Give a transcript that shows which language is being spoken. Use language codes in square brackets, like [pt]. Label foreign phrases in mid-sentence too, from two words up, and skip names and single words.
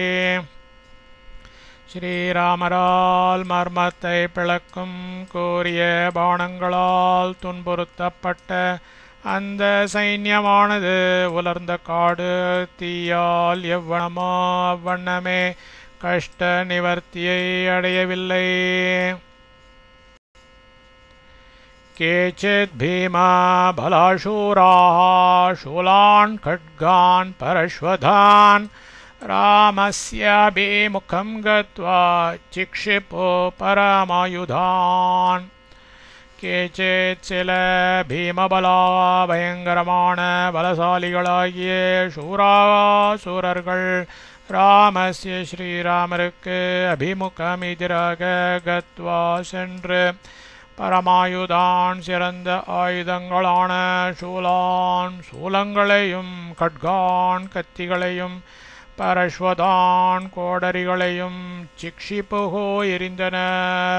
[ta] ஸ்ரீராமரால் மர்மத்தை பிளக்கும் கூறிய பாணங்களால் துன்புறுத்தப்பட்ட அந்த சைன்யமானது உலர்ந்த காடு தீயால் எவ்வண்ணமோ அவ்வண்ணமே கஷ்ட நிவர்த்தியை அடையவில்லை. [sa] केचिद् भीमा बलाशूराः शूलान् खड्गान् परश्वधान् रामस्याभिमुखं गत्वा चिक्षिपो परमायुधान्. [ta] केचित् சில பீமபலா பயங்கரமான பலசாலிகளாகிய சூராசூரர்கள் ராமஸ்ய ஸ்ரீராமருக்கு அபிமுகம் எதிராக கத்வா சென்று பரமாயுதான் சிறந்த ஆயுதங்களான சூலான் சூலங்களையும் கட்கான் கத்திகளையும் பரஸ்வதான் கோடரிகளையும் சிக்ஷிப்புகோ எறிந்தனர்.